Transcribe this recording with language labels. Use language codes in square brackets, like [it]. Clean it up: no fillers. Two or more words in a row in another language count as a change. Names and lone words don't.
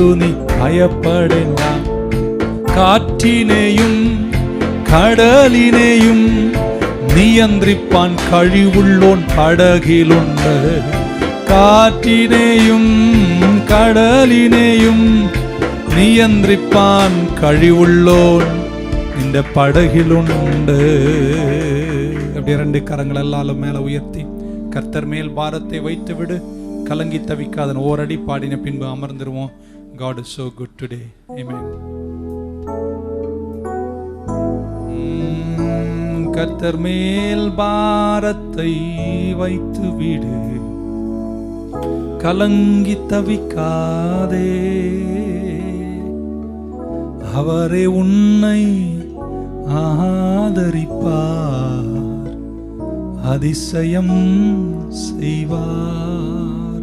[ml] നീ ഭയപ്പെടേണ്ട കാറ്റിനെയും കടലിനെയും നിയന്ത്രിപ്പാൻ കഴിവുള്ളോൻ പടകിലുണ്ട് കാറ്റിനെയും കടലിനെയും നിയന്ത്രിപ്പാൻ കഴിവുള്ളോൻ നിന്റെ പടകിലുണ്ട് [ta] அப்படி ரெண்டு கரங்கள் எல்லாரும் மேல உயர்த்தி கர்த்தர் மேல் பாரத்தை வைத்து விடு கலங்கி தவிக்காதன் ஓரடி பாடின பின்பு அமர்ந்துருவோம். [en] God is so good today. Amen. [ta] கர்த்தர் மேல் பாரத்தை வைத்து விடு கலங்கி தவிக்காதே அவரே உன்னை ஆதரிப்பார் அதிசயம் செய்வார்.